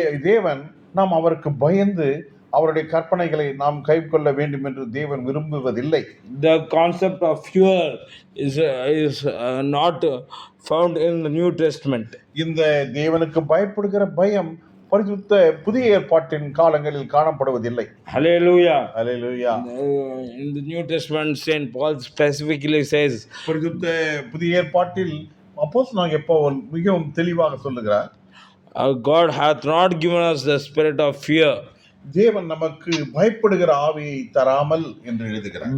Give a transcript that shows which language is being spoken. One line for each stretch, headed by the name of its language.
Tamil: தேவன் நாம் அவருக்கு பயந்து அவருடைய கற்பனைகளை நாம் கை கொள்ள வேண்டும் என்று தேவன் விரும்புவதில்லை.
English: The concept of fear is not found in the New Testament.
Tamil: இந்த தேவனுக்கு பயப்படுகிற பயம் பரிசுத்த புதிய ஏற்பாட்டின் காலங்களில் காணப்படுவதில்லை.
English: Hallelujah. Hallelujah. In the New Testament, Saint Paul specifically says,
Tamil: பரிசுத்த புதிய ஏற்பாட்டில் அப்போஸ்தலனாகிய பவுல் மிகவும் தெளிவாக சொல்லுகிறார்,
English: God hath not given us the spirit of fear,
Tamil: தேவன் நமக்கு பயப்படுகிற ஆவியை தராமல் என்று எழுதுகிறார்,